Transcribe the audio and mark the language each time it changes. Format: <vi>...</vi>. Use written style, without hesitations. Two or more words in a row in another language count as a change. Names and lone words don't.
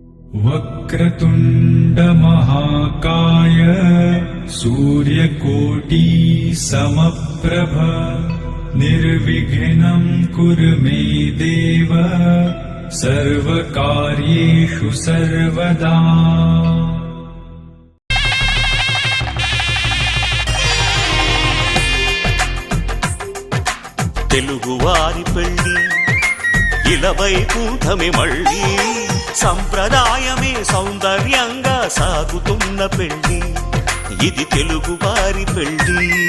<sa>वक्रतुण्ड महाकाय सूर्यकोटि समप्रभ निर्विघ्नं कुरु मे देव सर्वकार्येषु सर्वदा।</sa> <te>తెలుగువారి పెళ్లి ఇలవైకుంఠమే మళ్ళీ సంప్రదాయమే సౌందర్యంగా సాగుతున్న పెళ్లి ఇది తెలుగువారి పెళ్లి.</te>